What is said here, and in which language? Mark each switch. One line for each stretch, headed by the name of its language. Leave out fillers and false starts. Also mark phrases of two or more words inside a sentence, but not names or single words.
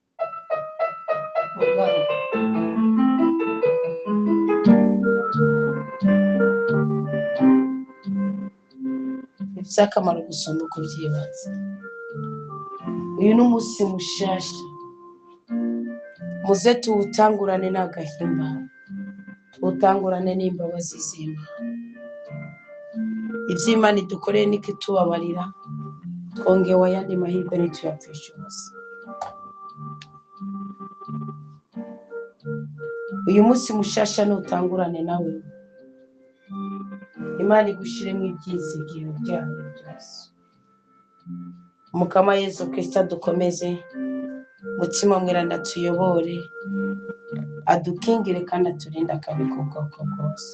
Rundi: Bifite akamaro gusoma uko byibanze. Uyu ni umunsi mushasha, muze tuwutangurane n'agahimbano, tuwutangurane n'imbabazi z'Imana. Iby'Imana idukoreye nikitubabarira, twongewe ayandi mahirwe ntituyapfishe ubusa. Uyu munsi mushasha nutangurane nawe, Imana igushiremo ibyizigiro byayo byose. Umukama Yesu Kristo adukomeze, mutima mweranda tuyobore, adukingire kandi aturinde akabi k'ubwoko bwose.